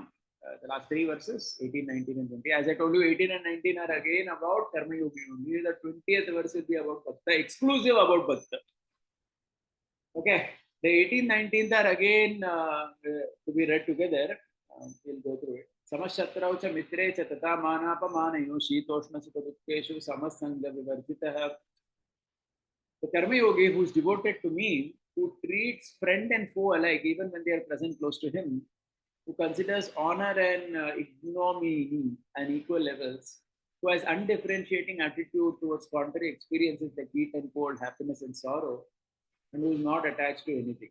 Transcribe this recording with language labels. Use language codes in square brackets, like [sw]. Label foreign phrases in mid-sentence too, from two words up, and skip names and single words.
[en] The last three verses, 18, 19, and 20. As I told you, 18 and 19 are again about Karma Yogi only. The 20th verse will be about Bhakta, exclusive about Bhakta. Okay, the 18, 19th are again to be read together. We'll go through it. [sa] समशत्रौ च मित्रे च तत मानापमानयो शीतोष्ण सुकदुकेषु समसङ्ग विवर्जितः. [en] The Karma Yogi who is devoted to me, who treats friend and foe alike, even when they are present close to him, who considers honor and ignominy on equal levels, who has undifferentiating attitude towards contrary experiences like heat and cold, happiness and sorrow, and who is not attached to anything.